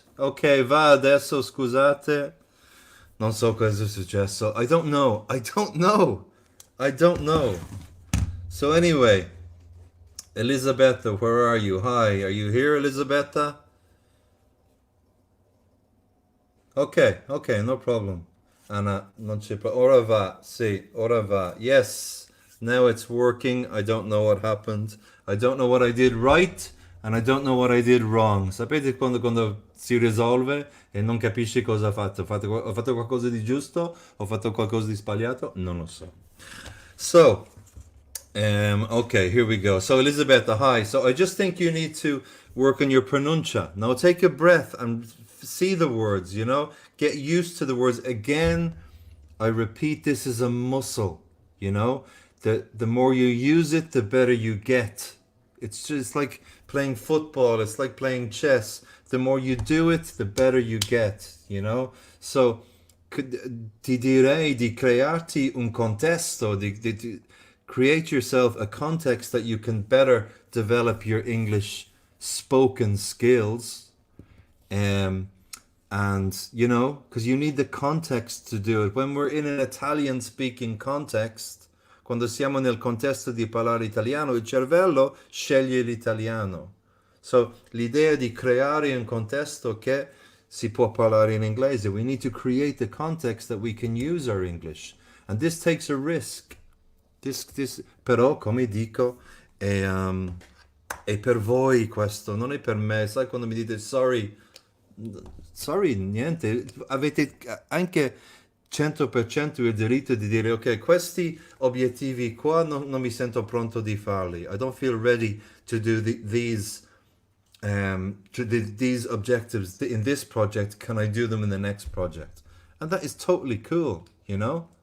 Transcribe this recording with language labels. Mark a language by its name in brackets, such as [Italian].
[Italian] Ok, va adesso, scusate. Non so cosa è successo. [English] I don't know. I don't know. [Italian] I don't know. [English] So anyway, Elisabetta, where are you? Hi, are you here, Elisabetta? Ok, ok, no problem. [Italian] Anna, non c'è ora va, sì, ora va. [English] Yes, now it's working. I don't know what happened. I don't know what I did right and I don't know what I did wrong. [Italian] Sapete quando si risolve e non capisci cosa ha fatto? Ho fatto qualcosa di giusto? Ho fatto qualcosa di sbagliato? Non lo so. [English] So, okay, here we go. So, Elisabetta, hi. So, I just think you need to work on your pronuncia. Now, take a breath and see the words, you know? Get used to the words. Again, I repeat, this is a muscle, you know? The more you use it, the better you get. It's just like playing football, it's like playing chess. The more you do it, the better you get, you know? So, [Italian] ti direi di crearti un contesto, di [English] create yourself a context that you can better develop your English spoken skills. And, you know, because you need the context to do it. When we're in an Italian speaking context, [Italian] quando siamo nel contesto di parlare italiano, il cervello sceglie l'italiano. So, l'idea di creare un contesto che si può parlare in inglese. [English] We need to create the context that we can use our English. And this takes a risk. [Italian] Però, come dico, è per voi questo, non è per me. Sai quando mi dite sorry, niente, avete anche 100% il diritto di dire ok, questi obiettivi qua non mi sento pronto di farli. [English] I don't feel ready to do these objectives in this project. Can I do them in the next project? And that is totally cool, you know?